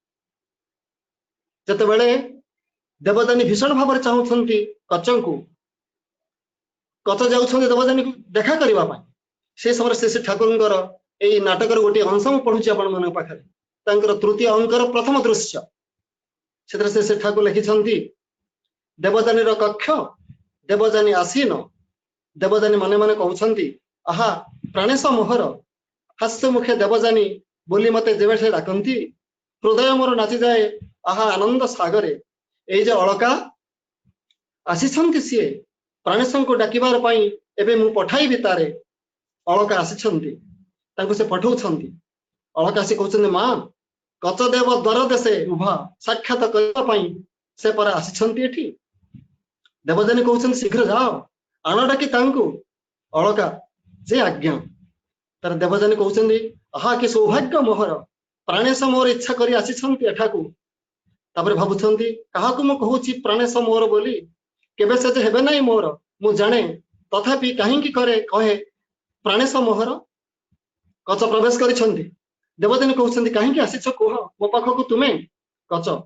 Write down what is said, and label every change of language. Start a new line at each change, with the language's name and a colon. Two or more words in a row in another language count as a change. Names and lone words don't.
Odia: ଯେତେ ବେଳେ ଦେବଯାନୀ ଭୀଷଣ ଭାବ ରେ ଚାହୁଁଛନ୍ତି କଚଙ୍କୁ କଚ ଯାଉଛନ୍ତି ଦେବଯାନୀ କୁ ଦେଖା କରିବା ପାଇଁ ସେ ସମୟ ଶ୍ରୀ ଠାକୁରଙ୍କର ଏଇ ନାଟକ ର ଗୋଟେ ଅଂଶ ମୁଁ ପଢୁଛି ଆପଣ ମାନ ପାଖରେ ତାଙ୍କର ତୃତୀୟ ଅଙ୍କର ପ୍ରଥମ ଦୃଶ୍ୟ ସେଥିରେ ଶ୍ରୀ ଠାକୁର ଲେଖିଛନ୍ତି ଦେବଯାନୀ ର କକ୍ଷ ଦେବଯାନୀ ଆସୀନ ଦେବଯାନୀ ମନେ ମନେ କହୁଛନ୍ତି ଆହା ପ୍ରାଣେଶ ମୋହର ହାସ୍ୟ ମୁଖେ ଦେବଯାନୀ ବୋଲି ମତେ ଯେବେ ସେ ଡାକନ୍ତି ହୃଦୟ ମୋର ନାଚି ଯାଏ ଆହା ଆନନ୍ଦ ସାଗରେ ଏ ଯେ ଅଳକା ଆସୁଛନ୍ତି ସିଏ ପ୍ରାଣେଶ କୁ ଡାକିବାର ପାଇଁ ଏବେ ମୁଁ ପଠାଇବି ତାରେ ଅଳକା ଆସିଛନ୍ତି ତାଙ୍କୁ ସେ ପଠାଉଛନ୍ତି ଅଳକା ସେ କହୁଛନ୍ତି ମା କଚଦେବ ଦ୍ୱାର ଦେଶେ ଉଭା ସାକ୍ଷାତ କରିବା ପାଇଁ ସେ ପର ଆସିଛନ୍ତି ଏଠି ଦେବଯାନୀ କହୁଛନ୍ତି ଶୀଘ୍ର ଯାଅ ଆଣ ଡାକି ତାଙ୍କୁ ଅଳକା ଯେ ଆଜ୍ଞା ତା'ପର ଦେବଯାନୀ କହୁଛନ୍ତି ଆହା କି ସୌଭାଗ୍ୟ ମୋହର ପ୍ରାଣେଶ ମୋର ଇଚ୍ଛା କରି ଆସିଛନ୍ତି ଏଠାକୁ ତା'ପର ଭାବୁଛନ୍ତି କାହାକୁ ମୁଁ କହୁଛି ପ୍ରାଣେଶ ମୋର ବୋଲି କେବେ ସେ ଯେ ହେବେ ନାହିଁ ମୋର ମୁଁ ଜାଣେ ତଥାପି କାହିଁକି କରେ କହେ ପ୍ରାଣେଶ ମୋହର କଚ ପ୍ରବେଶ କରିଛନ୍ତି ଦେବଯାନୀ କହୁଛନ୍ତି କାହିଁକି ଆସିଛ କହ ମୋ ପାଖକୁ ତୁମେ କଚ